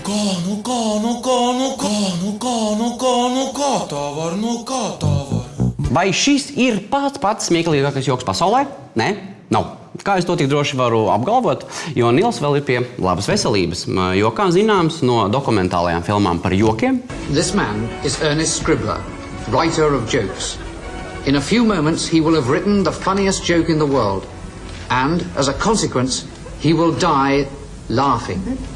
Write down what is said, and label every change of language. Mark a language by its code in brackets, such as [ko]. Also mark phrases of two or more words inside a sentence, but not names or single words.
[lv] Kā tā var? vai šis ir pats smieklīgākais joks pasaulē? Nē, nav. Kā es to tik droši varu apgalvot, jo Nils vēl ir pie labas veselības, jo, kā zināms no dokumentālajām filmām par jokiem, [en] This man is Ernest Scribbler, writer of jokes. In a few moments, he will have written the funniest joke in the world. And, as a consequence, he will die laughing.